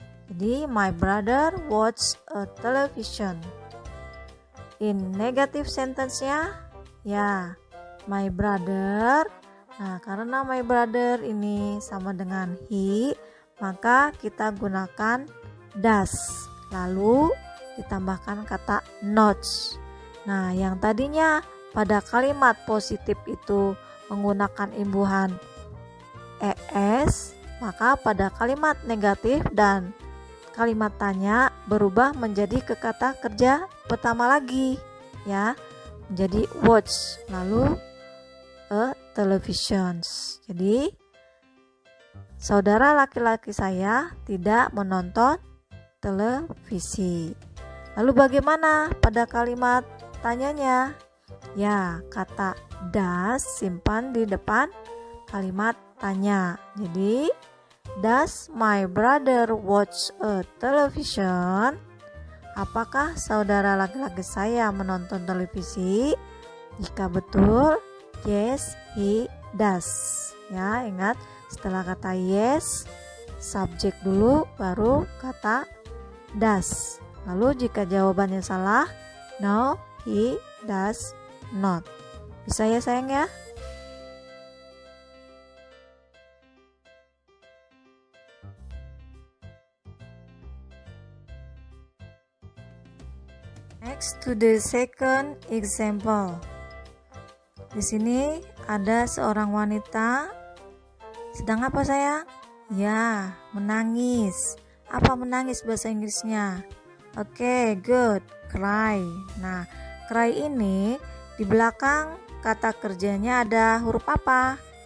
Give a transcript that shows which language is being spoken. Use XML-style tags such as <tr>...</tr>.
<en>Jadi my brother watch a television. In negative sentence-nya, ya, my brother.</en> <id>Nah, karena my brother ini sama dengan he, maka kita gunakan does. Lalu ditambahkan kata not. Nah, yang tadinya pada kalimat positif itu menggunakan imbuhan es, maka pada kalimat negatif dan kalimat tanya berubah menjadi ke kata kerja pertama lagi, ya, menjadi watch, lalu a televisions. Jadi saudara laki-laki saya tidak menonton televisi. Lalu bagaimana pada kalimat tanyanya? Ya, kata does simpan di depan kalimat tanya.</id> <en>Jadi does my brother watch a television?</en> <id>Apakah saudara laki-laki saya menonton televisi? Jika betul,</id> <en>yes, he does.</en> <id>Ya, ingat setelah kata yes, subjek dulu baru kata does. Lalu jika jawabannya salah,</id> <en>no, he does not.</en> <id>Bisa ya sayang ya?</id> <en>Next to the second example.</en> <id>Di sini ada seorang wanita sedang apa sayang? Ya, menangis. Apa menangis bahasa Inggrisnya? Oke, good. Cry. Nah, cry ini di belakang kata kerjanya ada huruf apa?</id>